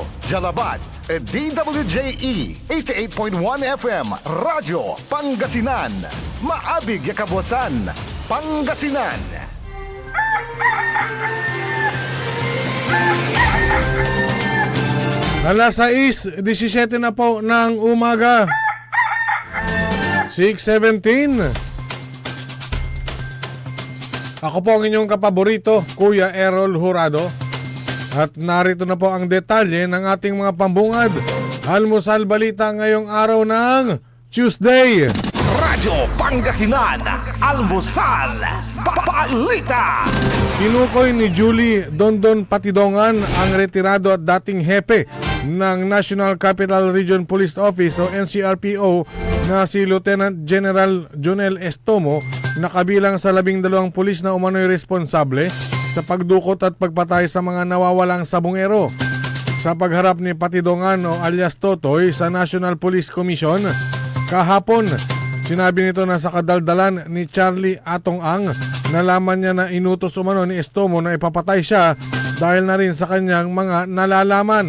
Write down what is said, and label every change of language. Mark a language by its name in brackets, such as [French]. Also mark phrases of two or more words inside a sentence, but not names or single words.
[Pangasinan] Jalabat at DWJE 88.1 FM Radyo Pangasinan. Maabig yakabwasan Pangasinan. [Filipino] Alas 6:17 na po ng umaga. 6:17. Ako po ang inyong kapaborito, Kuya Errol Jurado. At narito na po ang detalye ng ating mga pambungad. Almusal balita ngayong araw ng Tuesday. Radyo Pangasinan, Almusal, Balita. Tinukoy ni Julie Dondon Patidongan ang retirado at dating hepe ng National Capital Region Police Office o NCRPO na si Lieutenant General Jonel Estomo na kabilang sa 12 pulis na umano'y responsable sa pagdukot at pagpatay sa mga nawawalang sabungero. Sa pagharap ni Patidongan o alias Totoy sa National Police Commission kahapon, sinabi nito na sa kadaldalan ni Charlie Atong Ang, nalaman niya na inutos umano ni Estomo na ipapatay siya dahil na rin sa kanyang mga nalalaman.